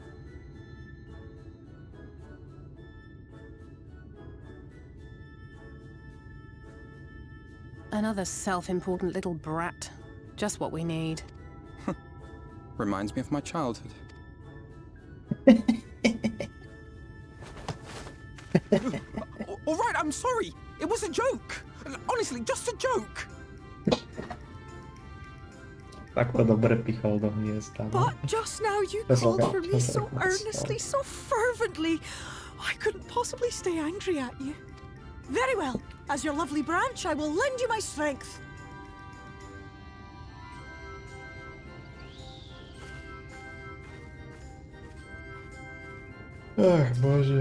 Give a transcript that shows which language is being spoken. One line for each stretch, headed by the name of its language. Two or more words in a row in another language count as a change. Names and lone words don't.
English: Another self-important little brat. Just what we need. Reminds me of my childhood. All right, I'm sorry. It was a joke. Honestly, just a joke.
Slovak: Tak to dobre pichol do hniezda.
English: But just now you called for me so earnestly, so fervently. I couldn't possibly stay angry at you. Very well. As your lovely branch, I will lend you my strength.
Slovak: Ach, Boże.